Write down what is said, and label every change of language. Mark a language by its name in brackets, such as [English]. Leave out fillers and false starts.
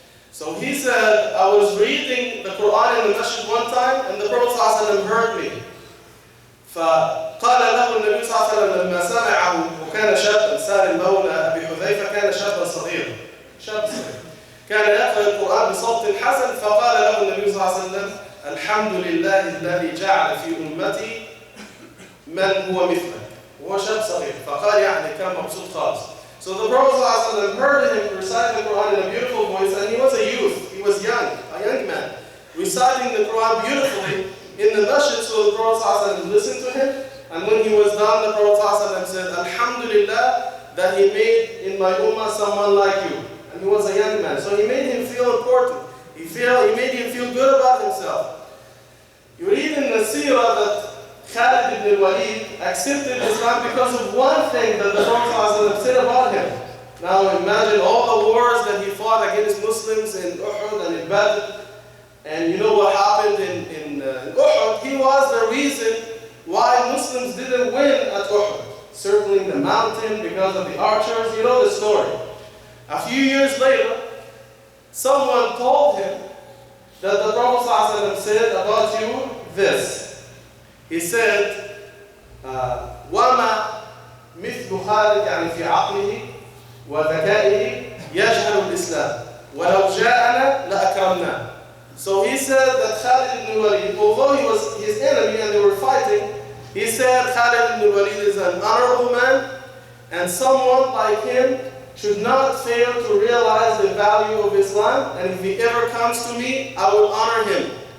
[English] So he said, I was reading the Quran in the masjid one time and the Prophet ﷺ heard me. [Arabic] فقال له النبي صلى الله عليه وسلم لما سمعه وكان شابا سالم مولى أبي حذيفة كان شابا صغيرا شاب صغير كان يقرأ القرآن بصوت حسن فقال له النبي صلى الله عليه وسلم الحمد لله الذي جعل في أمتي من هو مثله. وهو شاب صغير فقال يعني كان مبسوط خالص. [English] So the Prophet ﷺ heard him recite the Quran in a beautiful voice, and he was a youth, he was young, a young man, reciting the Quran beautifully in the masjid. So the Prophet ﷺ listened to him, and when he was done, the Prophet ﷺ said, Alhamdulillah, that he made in my ummah someone like you. And he was a young man, so he made him feel important. He made him feel good about himself. You read in the seerah that Khalid ibn al-Walid accepted Islam because of one thing that the Prophet ﷺ said about him. Now imagine all the wars that he fought against Muslims in Uhud and in Badr. And you know what happened in Uhud? He was the reason why Muslims didn't win at Uhud. Circling the mountain because of the archers, you know the story. A few years later, someone told him that the Prophet ﷺ said about you this. He said, [Arabic] وَمَا مِثْلُ خَالِدٍ يعني في عقله وذكائه يجهل الإسلام وَلَوْ جَاءَنَا لَأَكْرَمْنَا. [English] So he said that Khalid ibn Walid, although he was his enemy and they were fighting, he said Khalid ibn Walid is an honorable man and someone like him should not fail to realize the value of Islam, and if he ever comes to me, I will honor him.